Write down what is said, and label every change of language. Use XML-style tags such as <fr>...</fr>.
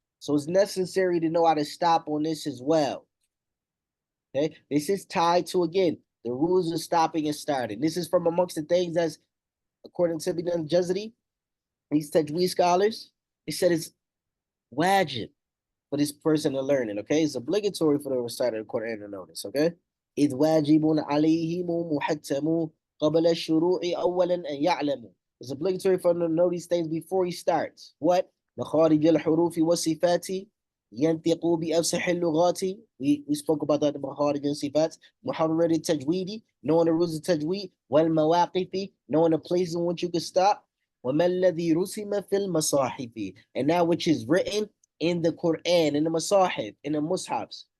<en>So it's necessary to know how to stop on this as well. Okay, this is tied to, again, the rules of stopping and starting. This is from amongst the things that's, according to Ibn al-Jazari, these Tajweed scholars, they said it's wajib for this person to learn it. Okay, it's obligatory for the reciter of the Quran to know this. Okay,</en> <ar>إذ واجب عليهم محتم قبل الشروع أولا أن يعلموا.</ar> <en>It's obligatory for him to know these things before he starts. What?</en> <ar>مخارج الحروف والصفات ينطق بأفصح اللغات.</ar> <en>We spoke about that in</en> <ar>مخارج الصفات. محرر التجويد,</ar> <en>knowing the rules of tajweed.</en> <ar>والمواقف,</ar> <en>knowing the places in which you can stop.</en> <ar>وما الذي رسم في المصاحف,</ar> <en>and that which is written in the Quran, in the Masahif, in the Mus'hafs.</en>